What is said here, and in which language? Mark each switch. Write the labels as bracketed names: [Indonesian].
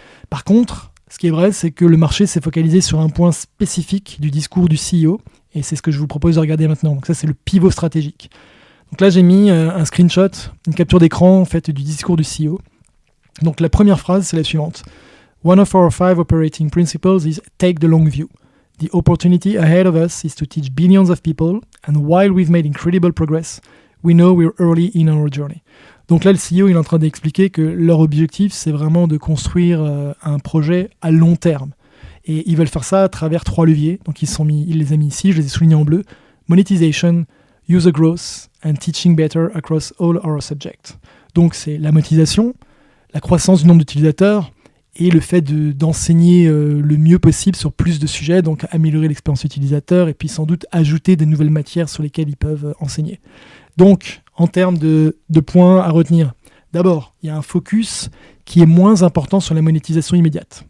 [French] Par contre, ce qui est vrai, c'est que le marché s'est focalisé sur un point spécifique du discours du CEO. Et c'est ce que je vous propose de regarder maintenant. Donc ça, c'est le pivot stratégique. Donc là, j'ai mis un screenshot, une capture d'écran en fait, du discours du CEO. Donc la première phrase, c'est la suivante. [English] One of our 5 operating principles is take the long view. The opportunity ahead of us is to teach billions of people, and while we've made incredible progress, we know we're early in our journey. [French] Donc là, le CEO, il est en train d'expliquer que leur objectif, c'est vraiment de construire un projet à long terme. Et ils veulent faire ça à travers 3 leviers. Donc il les a mis ici, je les ai soulignés en bleu. [English] Monetization, user growth, and teaching better across all our subjects. [French] Donc c'est la monétisation, la croissance du nombre d'utilisateurs et le fait d'enseigner le mieux possible sur plus de sujets, donc améliorer l'expérience utilisateur et puis sans doute ajouter des nouvelles matières sur lesquelles ils peuvent enseigner. Donc, en termes de points à retenir, d'abord, il y a un focus qui est moins important sur la monétisation immédiate.